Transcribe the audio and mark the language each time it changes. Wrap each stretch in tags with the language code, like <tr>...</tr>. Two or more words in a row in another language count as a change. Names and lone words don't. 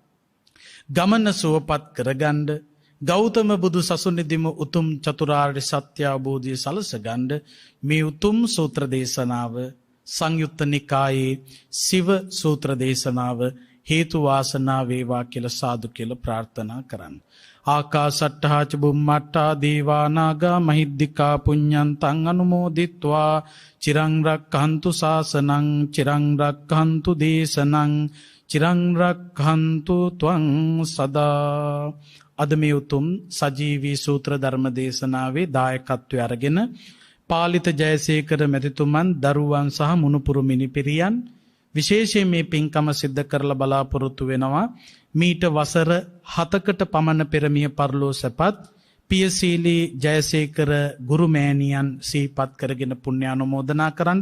<si>ගමන සුවපත් කරගන්න ගෞතම බුදු සසුනේදීම උතුම් චතුරාර්ය සත්‍ය අවබෝධය සලසගන්න මේ උතුම් සූත්‍ර දේශනාව සංයුත්ත නිකායේ සිව සූත්‍ර දේශනාව හේතු වාසනා වේවා කියලා සාදු කියලා ප්‍රාර්ථනා කරන්න.</si> <pi>ආකාසට්ඨා ච බුම්මට්ඨා දේවා නාග මහිද්దికා පුඤ්ඤන්තං අනුමෝදිත්වා චිරං රක්ඛන්තු ශාසනං චිරං රක්ඛන්තු දේශනං චිරං රක්ඛන්තු ත්වං සදා.</pi> <si>අද මේ උතුම් සජීවී සූත්‍ර ධර්ම දේශනාවේ දායකත්වය අරගෙන පාලිත ජයසේකර මැතිතුමන් දරුවන් සහ මුණුපුරු මිනිපිරියන් විශේෂයෙන් මේ පින්කම සිද්ධ කරලා බලාපොරොත්තු වෙනවා. මීට වසර 7කට පමණ පෙර මිය පරලෝ සැපත් පියසීලී ජයසේකර ගුරු මෑණියන් සිහිපත් කරගෙන පුණ්‍ය අනුමෝදනා කරන්න.</si>